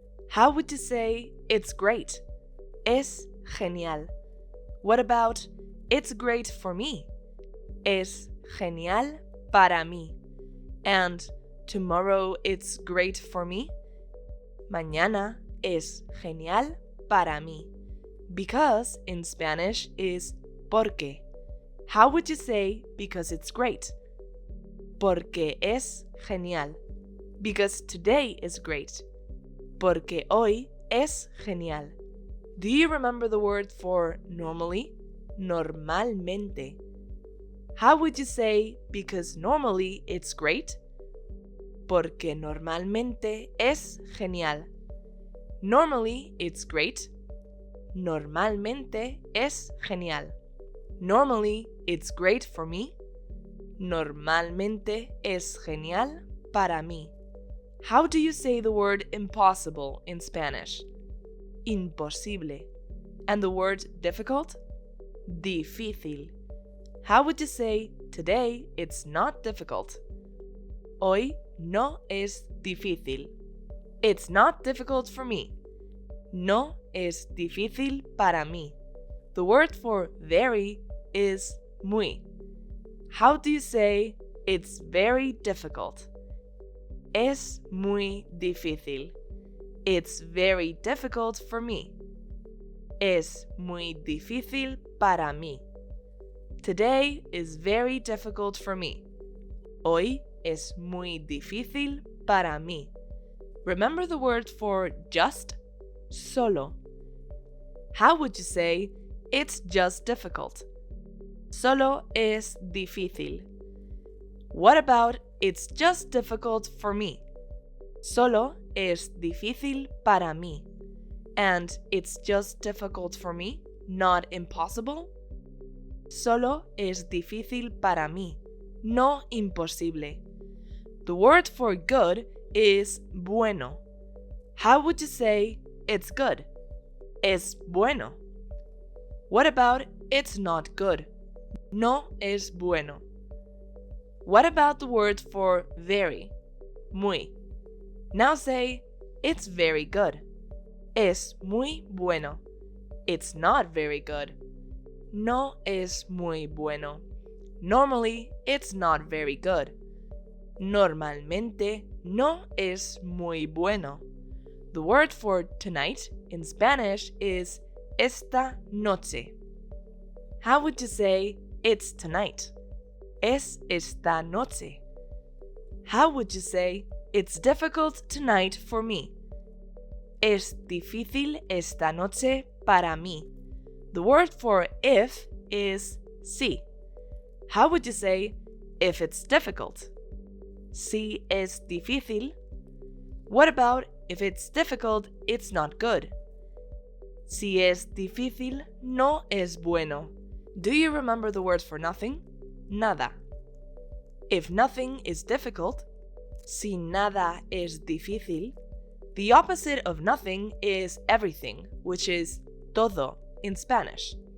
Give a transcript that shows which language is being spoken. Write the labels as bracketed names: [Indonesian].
[English] How would you say it's great? [Spanish] Es genial. [English] What about it's great for me? [Spanish] Es genial para mí. [English] And tomorrow it's great for me? [Spanish] Mañana es genial para mí. [English] Because in Spanish is porque. How would you say because it's great? [Spanish] Porque es genial. [English] Because today is great. [Spanish] Porque hoy es genial. [English] Do you remember the word for normally? Normalmente. How would you say because normally it's great? [Spanish] Porque normalmente es genial. [English] Normally, it's great. [Spanish] Normalmente es genial. [English] Normally, it's great for me. [Spanish] Normalmente es genial para mí. [English] How do you say the word impossible in Spanish? Imposible. And the word difficult? Difícil. How would you say today it's not difficult? [Spanish] Hoy no es difícil. [English] It's not difficult for me. [Spanish] No es difícil para mí. [English] The word for very is muy. How do you say it's very difficult? [Spanish] Es muy difícil. [English] It's very difficult for me. [Spanish] Es muy difícil para mí. [English] Today is very difficult for me. [Spanish] Hoy es muy difícil para mí. [English] Remember the word for just? [Spanish] Solo. [English] How would you say, it's just difficult? [Spanish] Solo es difícil. [English] What about, it's just difficult for me? [Spanish] Solo es difícil para mí. [English] And it's just difficult for me, not impossible? [Spanish] Solo es difícil para mí, no imposible. [English] The word for good is bueno. How would you say, it's good? [Spanish] Es bueno. [English] What about, it's not good? [Spanish] No es bueno. [English] What about the word for very? Muy. Now say, it's very good. [Spanish] Es muy bueno. [English] It's not very good. [Spanish] No es muy bueno. [English] Normally, it's not very good. [Spanish] Normalmente, no es muy bueno. [English] The word for tonight in Spanish is esta noche. How would you say, it's tonight? [Spanish] Es esta noche. [English] How would you say, it's difficult tonight for me? [Spanish] Es difícil esta noche para mí. [English] The word for if is si. How would you say, if it's difficult? [Spanish] Si es difícil. [English] What about, if it's difficult, it's not good? [Spanish] Si es difícil, no es bueno. [English] Do you remember the word for nothing? Nada. If nothing is difficult, [Spanish] si nada es difícil, [English] the opposite of nothing is everything, which is todo in Spanish.